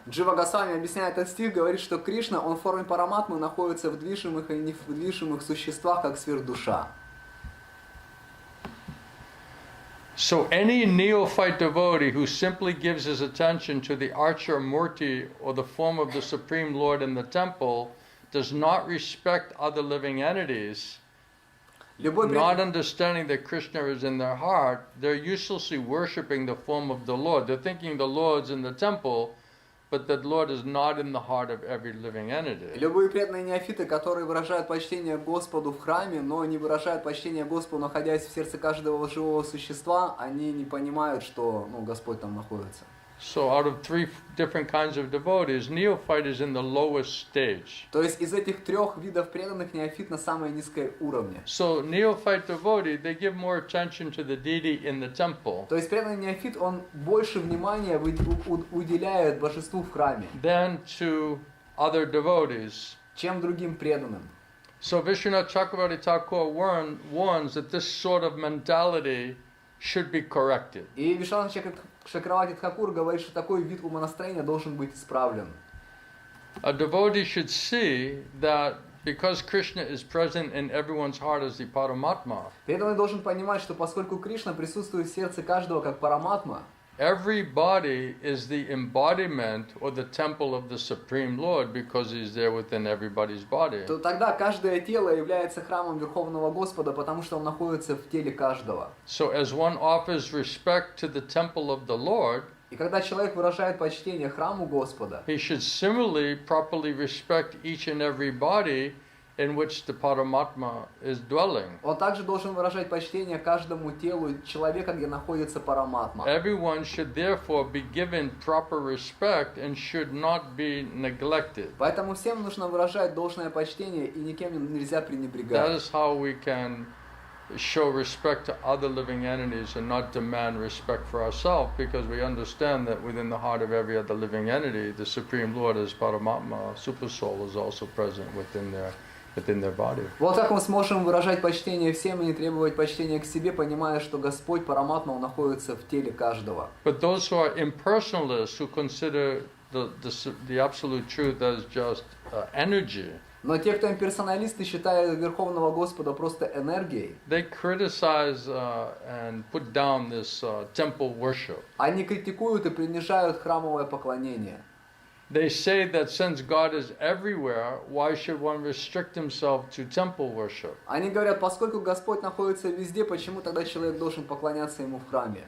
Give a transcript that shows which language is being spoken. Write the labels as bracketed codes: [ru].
[ru] Джива Госвами, объясняя этот стих, говорит, что Кришна, он в форме параматмы находится в движимых и недвижимых существах, как сверхдуша. [en] So any neophyte devotee who simply gives his attention to the archer murti or the form of the Supreme Lord in the temple does not respect other living entities, not understanding that Krishna is in their heart, they're uselessly worshipping the form of the Lord. They're thinking the Lord's in the temple, but that Lord is not in the heart of every living entity. [ru] Любые преданные неофиты, которые выражают почтение Господу в храме, но не выражают почтение Господу, находясь в сердце каждого живого существа, они не понимают, что Господь там находится. [en] So out of three different kinds of devotees, neophyte is in the lowest stage. [ru] То есть из этих трех видов преданных неофит на самой низкой уровне. [en] So neophyte devotee, they give more attention to the deity in the temple [ru] То есть преданный неофит, он больше внимания уделяет божеству в храме, [en] than to other devotees. [ru] чем другим преданным. [en] So Vishwanath Chakravarti Thakur warns that this sort of mentality should be corrected. [ru] И Вишванатха Чакраварти Тхакур говорит, что такой вид умонастроения должен быть исправлен. [en] A devotee should see that because Krishna is present in everyone's heart as the Paramatma, [ru] Преданный должен понимать, что поскольку Кришна присутствует в сердце каждого как параматма, [en] every body is the embodiment or the temple of the Supreme Lord because he's there within everybody's body. [ru] то тогда каждое тело является храмом Верховного Господа, потому что он находится в теле каждого. [en] So as one offers respect to the temple of the Lord, [ru] И когда человек выражает почтение храму Господа, [en] he should similarly properly respect each and every body in which the Paramatma is dwelling. [ru] он также должен выражать почтение каждому телу человека, где находится параматма. [en] Everyone should therefore be given proper respect and should not be neglected. [ru] Поэтому всем нужно выражать должное почтение, и никем нельзя [en] That [ru] пренебрегать. [en] is how we can show respect to other living entities and not demand respect for ourselves, because we understand that within the heart of every other living entity, the Supreme Lord as Paramatma, Super Soul, is also present within their body. [ru] Вот как мы сможем выражать почтение всем и не требовать почтения к себе, понимая, что Господь параматма, он находится в теле каждого. [en] But those who are impersonalists, who consider the absolute truth as just energy, [ru] Но те, кто имперсоналисты, считают Верховного Господа просто энергией, [en] they criticize and put down this temple worship. [ru] они критикуют и принижают храмовое поклонение. [en] They say that since God is everywhere, why should one restrict himself to temple worship? [ru] Они говорят, поскольку Господь находится везде, почему тогда человек должен поклоняться Ему в храме?